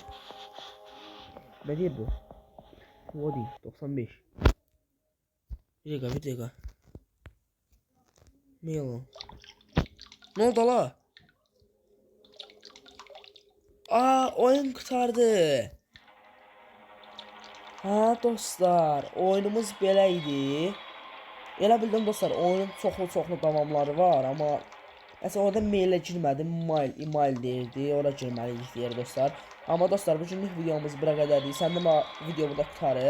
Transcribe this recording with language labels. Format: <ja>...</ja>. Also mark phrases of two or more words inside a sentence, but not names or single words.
<tr>Ne diye bu? O değil. 95. Bir dakika. Ne yalan? Ne oldu la? Oyun kurtardı.</tr> <az>Ha dostlar, oyunumuz belə idi. Elə bildim dostlar, oyunun çoxlu davamları var, amma mesela orada mailə girmədim, email deyirdi, ora girməliydik deyir dostlar. Amma dostlar, bu günlük videomuz bura qədərdir. Sən də video burada qurtarır.</az>